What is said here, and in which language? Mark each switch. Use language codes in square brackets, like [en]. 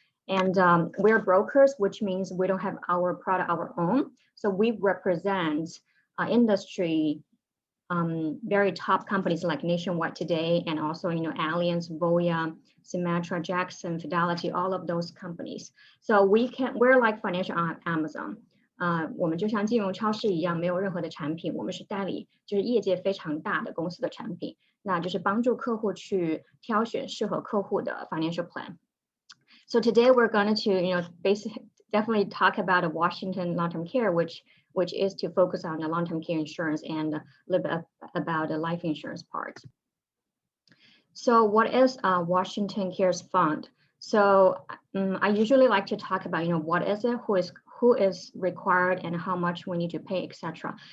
[en] And we're brokers, which means we don't have our product our own. So we represent industry very top companies like Nationwide today, and also Allianz, Voya, Symetra, Jackson, Fidelity, all of those companies. So we're like financial Amazon. [zh] 我们就像金融超市一样，没有任何的产品，我们是代理，就是业界非常大的公司的产品，那就是帮助客户去挑选适合客户的 financial plan. [en] So today we're going to, definitely talk about a Washington long-term care, which is to focus on the long-term care insurance and a little bit about the life insurance part. So what is Washington CARES Fund? So I usually like to talk about, what is it, who is required, and how much we need to pay, etc.